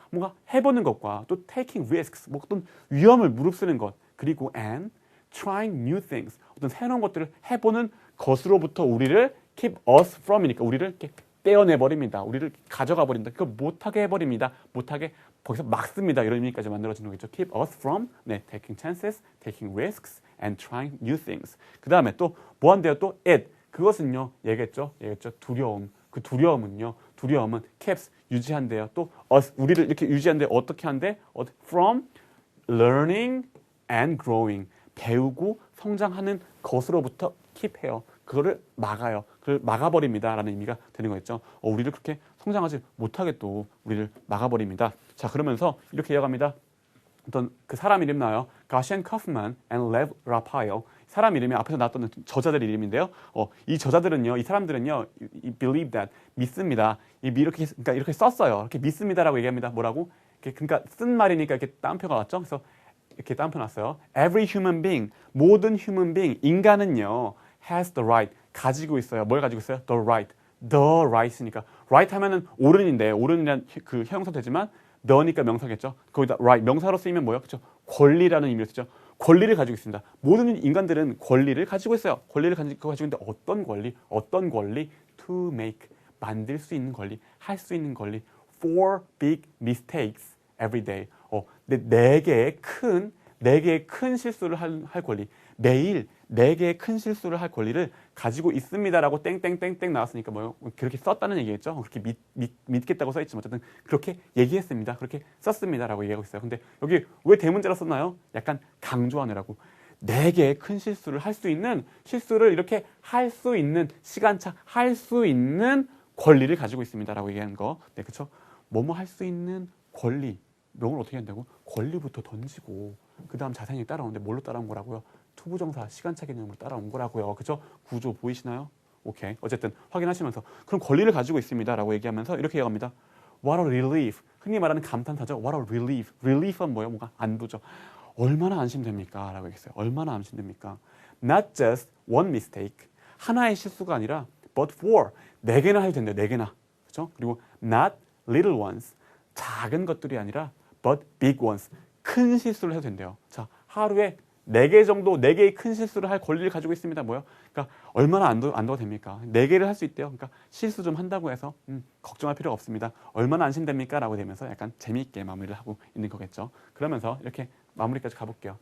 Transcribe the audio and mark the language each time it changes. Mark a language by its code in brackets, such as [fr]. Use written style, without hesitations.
[ko] 뭔가 해보는 것과 또 [en] taking risks, [ko] 뭐 어떤 위험을 무릅쓰는 것 그리고 [en] and trying new things [ko] 어떤 새로운 것들을 해보는 것으로부터 우리를 [en] keep us from [ko] 이니까 우리를 이렇게 떼어내버립니다. 우리를 가져가 버린다. 그걸 못하게 해버립니다. 못하게 거기서 막습니다. 이런 의미까지 만들어지는 거겠죠. [en] Keep us from taking chances, taking risks, and trying new things. [ko] 그 다음에 또 뭐 한대요? 또 it. 그것은요. 얘기했죠. 두려움. 그 두려움은 keeps 유지한대요. 또 us 우리를 이렇게 유지한대. 어떻게 한대? [en] From learning and growing. [ko] 배우고 성장하는 것으로부터 keep해요. 그거를 막아요. 그걸 막아버립니다. 라는 의미가 되는 거겠죠. 우리를 그렇게 성장하지 못하게 또 우리를 막아버립니다. 자, 그러면서 이렇게 이어갑니다. 어떤 그 사람 이름 나와요. 가시엔 커프만 and 레브 라파엘. 사람 이름이 앞에서 나왔던 저자들 이름인데요. 이 저자들은요, 이 사람들은요, [en] believe that [ko] 믿습니다. 그러니까 이렇게 썼어요. 이렇게 믿습니다라고 얘기합니다. 뭐라고? 그러니까 쓴 말이니까 이렇게 따옴표가 왔죠. 그래서 이렇게 따옴표 놨어요. [en] Every human being, [ko] 모든 [en] human being, [ko] 인간은요, [en] has the right, [ko] 가지고 있어요. 뭘 가지고 있어요? [en] The right이니까. [ko] right 하면은 옳은인데, 옳은이란 그 형용사 되지만, the니까 명사겠죠. 거기다 right, 명사로 쓰이면 뭐예요? 그렇죠? 권리라는 의미로 쓰죠. 권리를 가지고 있습니다. 모든 인간들은 권리를 가지고 있어요. 권리를 가지고 있는데 어떤 권리? [en] To make, [ko] 만들 수 있는 권리, 할 수 있는 권리. [en] For big mistakes every day. [ko] 네 개의 큰 실수를 할 권리. 매일 4개의 큰 실수를 할 권리를 가지고 있습니다라고 땡땡땡땡 나왔으니까 뭐요? 그렇게 썼다는 얘기겠죠. 그렇게 믿겠다고 써있지만 어쨌든 그렇게 얘기했습니다. 그렇게 썼습니다라고 얘기하고 있어요. 근데 여기 왜 대문자로 썼나요? 약간 강조하느라고. 4개의 큰 실수를 할 수 있는 실수를 이렇게 할 수 있는 시간차 할 수 있는 권리를 가지고 있습니다라고 얘기하는 거. 네, 그렇죠? 뭐뭐 할 수 있는 권리. 명을 어떻게 한다고? 권리부터 던지고 그 다음 자세히 따라오는데 뭘로 따라온 거라고요? 투부정사 시간차 개념으로 따라온 거라고요. 그죠? 구조 보이시나요? 오케이. 어쨌든 확인하시면서 그럼 권리를 가지고 있습니다라고 얘기하면서 이렇게 얘기합니다. [en] What a relief. [ko] 흔히 말하는 감탄사죠. [en] What a relief. [ko] relief은 뭐예요? 뭔가 안도죠. 얼마나 안심됩니까? 라고 얘기했어요. 얼마나 안심됩니까? [en] Not just one mistake. [ko] 하나의 실수가 아니라 [en] but for. [ko] 4개나 해도 된대요. 4개나. 그죠? [en] 그리고 not little ones. [ko] 작은 것들이 아니라 [en] but big ones. [ko] 큰 실수를 해도 된대요. 자, 하루에 4개 정도, 4개의 큰 실수를 할 권리를 가지고 있습니다. 뭐요? 그러니까 얼마나 안도가 됩니까? 4개를 할 수 있대요. 그러니까 실수 좀 한다고 해서 걱정할 필요가 없습니다. 얼마나 안심됩니까? 라고 되면서 약간 재미있게 마무리를 하고 있는 거겠죠. 그러면서 이렇게 마무리까지 가볼게요.